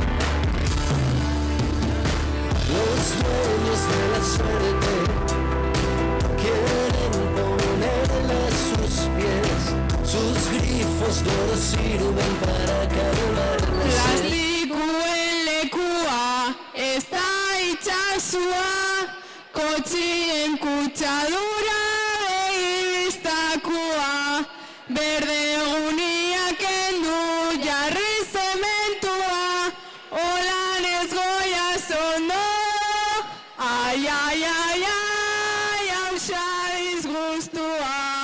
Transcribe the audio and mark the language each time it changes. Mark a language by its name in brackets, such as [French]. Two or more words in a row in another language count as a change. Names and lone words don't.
[Spanish] Los dueños de la suerte quieren ponerle a sus pies. Sus grifos de oro sirven para calmar la sed. [Basque] Plastikuen ez da itxasua, kotxien kutsadura begibiztakua, berde eguniak kendu jarri zementua, holan ez goia zondo, ai, ai, ai, ai, hausa disgustua.